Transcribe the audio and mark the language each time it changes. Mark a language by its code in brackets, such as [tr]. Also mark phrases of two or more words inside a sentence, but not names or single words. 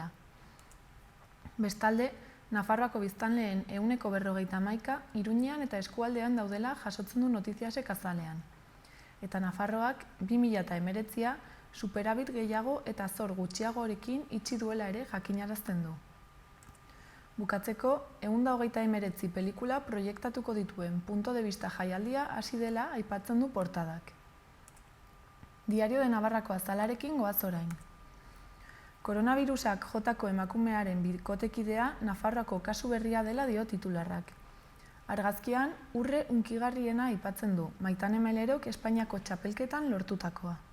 [eu] Bestalde, Nafarroako biztanleen 41% Iruñean eta eskualdean daudela jasotzen du Notiziasek azalean. Eta Nafarroak 2019 superabit gehiago eta zor gutxiagorekin itxi duela ere jakinarazten du. Bukatzeko, 129 pelikula proiektatuko dituen punto de vista jaialdia hasi dela aipatzen du portadak. Diario de Navarrako azalarekin goaz orain. Koronavirusak jotako emakumearen bikotekidea Nafarroako kasu berria dela dio titularrak. Argazkian, urre hunkigarriena aipatzen du, Maitane Melerok Espainiako txapelketan lortutakoa.